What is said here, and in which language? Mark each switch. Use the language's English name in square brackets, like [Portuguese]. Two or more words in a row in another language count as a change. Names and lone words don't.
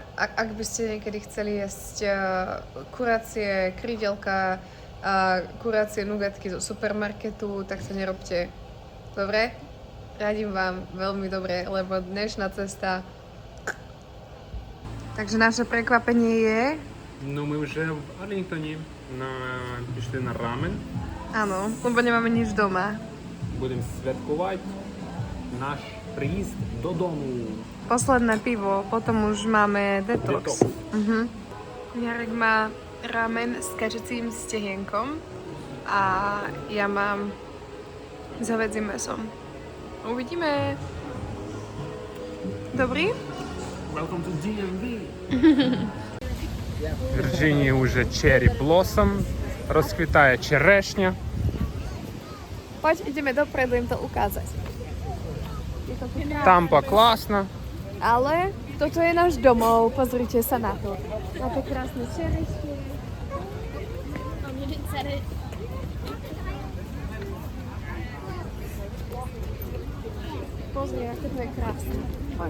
[Slovak] Ak by ste niekedy chceli jesť kuracie krídelka, kuracie nugatky zo supermarketu, tak to nerobte. Dobre? Radím vám veľmi dobre, lebo dnešná cesta... Takže naše prekvapenie je... [Ukrainian] Ну, ми вже в Арлінгтоні пішли на рамен. [Slovak] Áno, lebo nemáme nič doma. [Ukrainian] Будемо святкувати наш приїзд додому. [Slovak] Posledné pivo, potom už máme detox. Jarek má ramen s kačecím stehienkom a ja mám s hovedzím mesom. Uvidíme. Dobrý? [English] Welcome to DMV. [Ukrainian] В Вірджинії вже [English] Cherry Blossom, [Ukrainian] розквітає черешня. [Slovak] Poď, ideme dopredu im to ukázať. [Ukrainian] Тампа класна. [Slovak] Ale toto je náš domov, pozrite sa na to. Na to krásne čerešne. Pozri, aké to je krásne. Poď.